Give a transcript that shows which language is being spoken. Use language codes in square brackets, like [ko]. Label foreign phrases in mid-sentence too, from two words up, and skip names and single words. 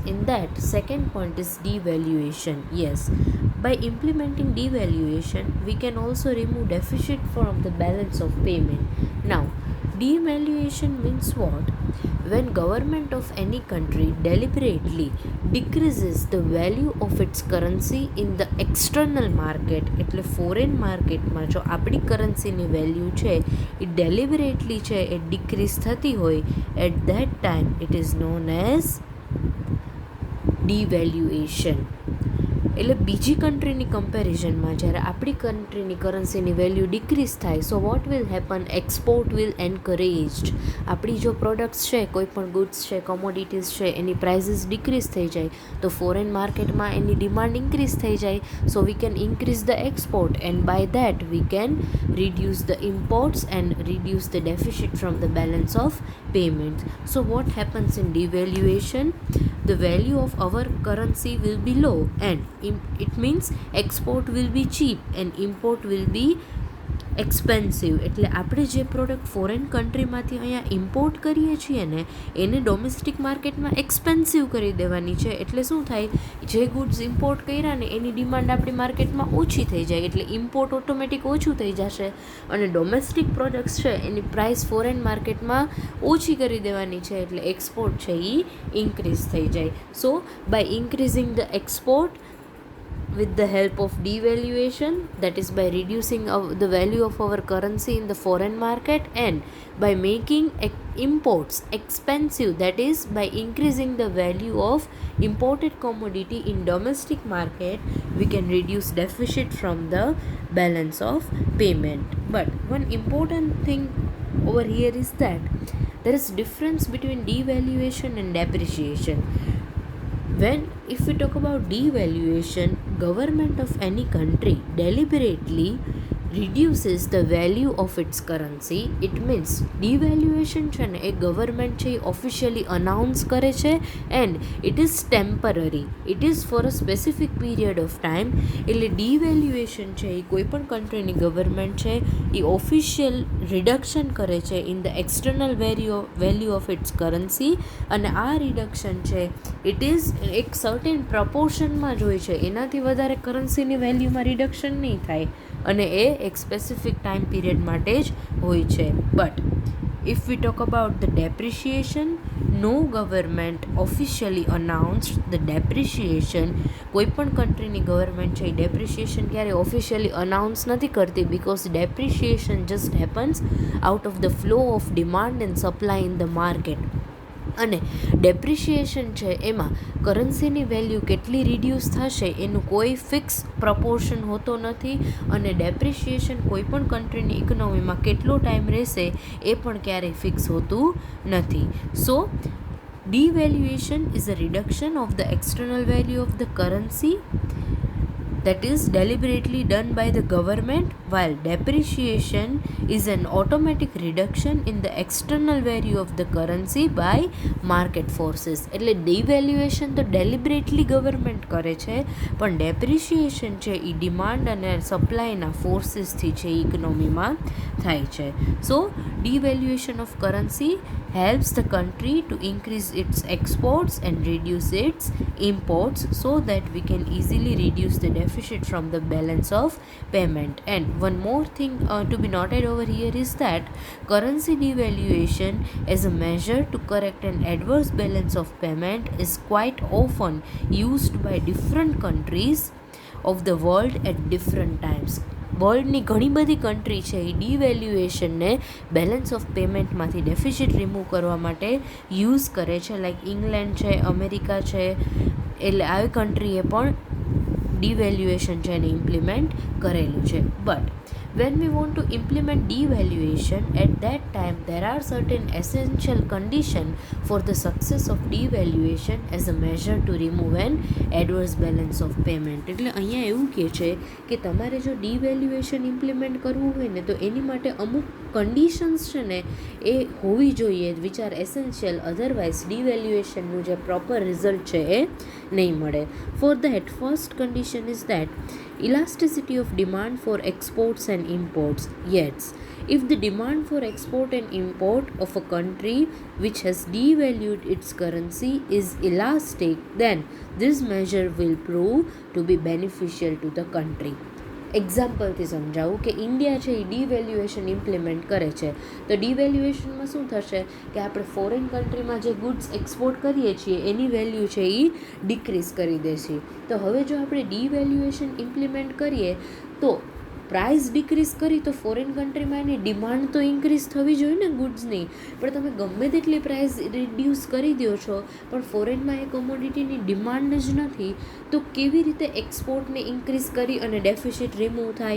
[en] In that, second point is devaluation. Yes, by implementing devaluation, we can also remove deficit from the balance of payment. Now, devaluation means what? When government of any country deliberately decreases the value of its currency in the external market, [gu] એટલે ફોરેન માર્કેટમાં જો આપણી કરન્સીની વેલ્યુ છે એ ડેલિબરેટલી છે એ ડિક્રીઝ થતી હોય, [en] at that time it is known as devaluation. [gu] એટલે બીજી કન્ટ્રીની કમ્પેરિઝનમાં જ્યારે આપણી કન્ટ્રીની કરન્સીની વેલ્યુ ડિક્રીઝ થાય, [en] so what will happen? export will encouraged. [gu] આપણી જો પ્રોડક્ટ્સ છે, કોઈ પણ ગુડ્સ છે, કોમોડિટીઝ છે, એની પ્રાઇસીસ ડિક્રીઝ થઈ જાય તો ફોરેન માર્કેટમાં એની ડિમાન્ડ ઇન્ક્રીઝ થઈ જાય. [en] so we can increase the export and by that we can reduce the imports and reduce the deficit from the balance of payments. So what happens in devaluation? The value of our currency will be low, and it means export will be cheap and import will be એક્સપેન્સિવ. [gu] એટલે આપણે જે પ્રોડક્ટ ફોરેન કન્ટ્રીમાંથી અહીંયા ઇમ્પોર્ટ કરીએ છીએ ને એને ડોમેસ્ટિક માર્કેટમાં એક્સપેન્સિવ કરી દેવાની છે. એટલે શું થાય, જે ગુડ્સ ઇમ્પોર્ટ કર્યા ને એની ડિમાન્ડ આપણી માર્કેટમાં ઓછી થઈ જાય, એટલે ઇમ્પોર્ટ ઓટોમેટિક ઓછું થઈ જશે અને ડોમેસ્ટિક પ્રોડક્ટ્સ છે એની પ્રાઇસ ફોરેન માર્કેટમાં ઓછી કરી દેવાની છે, એટલે એક્સપોર્ટ છે એ ઇન્ક્રીઝ થઈ જાય. [en] so by increasing the export with the help of devaluation, that is by reducing the value of our currency in the foreign market, and by making imports expensive, that is by increasing the value of imported commodity in domestic market, we can reduce deficit from the balance of payment. But one important thing over here is that there is difference between devaluation and depreciation. If we talk about devaluation, government of any country deliberately reduces the value of its currency. It means devaluation [gu] છે ને એ ગવર્મેન્ટ છે એ ઓફિશિયલી અનાઉન્સ કરે છે, [en] and it is temporary, it is for a specific period of time. [gu] એટલે ડિવેલ્યુએશન છે એ કોઈપણ કન્ટ્રીની ગવર્મેન્ટ છે એ ઓફિશિયલ રિડક્શન કરે છે [en] in the external value of its currency, [gu] અને આ રિડક્શન છે [en] it is [gu] એક સર્ટેન પ્રપોર્શનમાં જ હોય છે, એનાથી વધારે કરન્સીની વેલ્યુમાં રિડક્શન નહીં થાય, અને એ એક સ્પેસિફિક ટાઈમ પીરિયડ માટે જ હોય છે. [en] બટ if we talk about the depreciation, no government officially announced the depreciation. [gu] કોઈ પણ કન્ટ્રીની ગવર્મેન્ટ છે એ ડેપ્રિશિએશન ક્યારે ઓફિશિયલી અનાઉન્સ નથી કરતી, [en] because depreciation just happens out of the flow of demand and supply in the market. [gu] અને ડેપ્રિશિએશન છે એમાં કરન્સીની વેલ્યુ કેટલી રિડ્યુસ થશે એનું કોઈ ફિક્સ પ્રપોર્શન હોતો નથી, અને ડેપ્રિશિએશન કોઈ પણ કન્ટ્રીની ઇકોનોમીમાં કેટલો ટાઈમ રહેશે એ પણ ક્યારેય ફિક્સ હોતું નથી. [en] સો devaluation is a reduction of the external value of the currency, that is deliberately done by the government, while depreciation is an automatic reduction in the external value of the currency by market forces. [gu] એટલે devaluation તો [en] deliberately government [gu] કરે છે, પણ depreciation છે એ ડિમાન્ડ અને સપ્લાયના ફોર્સીસથી છે એ ઇકોનોમીમાં થાય છે. [en] સો devaluation of currency helps the country to increase its exports and reduce its imports, so that we can easily reduce the deficit from the balance of payment. And one more thing to be noted over here is that currency devaluation as a measure to correct an adverse balance of payment is quite often used by different countries of the world at different times. [gu] વર્લ્ડની ઘણી બધી કન્ટ્રી છે એ ડિવેલ્યુએશનને બેલેન્સ ઓફ પેમેન્ટમાંથી ડેફિસિટ રિમૂવ કરવા માટે યુઝ કરે છે, લાઈક ઇંગ્લેન્ડ છે, અમેરિકા છે, એટલે આવી કન્ટ્રીએ પણ ડિવેલ્યુએશન છે એને ઇમ્પ્લિમેન્ટ કરેલું છે. [en] બટ When we want to implement devaluation, at that time there are certain essential conditions for the success of devaluation as a measure to remove an adverse balance of payment. [gu] એટલે અહીંયા એવું કહે છે કે તમારે જો ડિવેલ્યુએશન ઇમ્પ્લિમેન્ટ કરવું હોય ને તો એની માટે અમુક કન્ડિશન્સ છે ને એ હોવી જોઈએ [en] which are essential, [gu] અધરવાઇઝ ડિવેલ્યુએશનનું જે પ્રોપર રિઝલ્ટ છે એ નહીં મળે. [en] for that first condition is that elasticity of demand for exports and imports. Yes, if the demand for export and import of a country which has devalued its currency is elastic, then this measure will prove to be beneficial to the country. [gu] એક્ઝામ્પલથી સમજાવું કે ઇન્ડિયા છે એ ડિવેલ્યુએશન ઇમ્પ્લિમેન્ટ કરે છે તો ડિવેલ્યુએશનમાં શું થશે કે આપણે ફોરેન કન્ટ્રીમાં જે ગુડ્સ એક્સપોર્ટ કરીએ છીએ એની વેલ્યુ છે એ ડિક્રીઝ કરી દેશે. તો હવે જો આપણે ડિવેલ્યુએશન ઇમ્પ્લિમેન્ટ કરીએ તો પ્રાઇસ ડિક્રીઝ કરી તો ફોરેન કન્ટ્રીમાં એની ડિમાન્ડ તો ઇન્ક્રીઝ થવી જોઈએ ને ગુડ્સની, પણ તમે ગમે તેટલી પ્રાઇસ રિડ્યુસ કરી દો છો પણ ફોરેનમાં એ કોમોડિટીની ડિમાન્ડ જ નથી તો કેવી રીતે એક્સપોર્ટને ઇન્ક્રીઝ કરી અને ડેફિસિટ રિમૂવ થાય?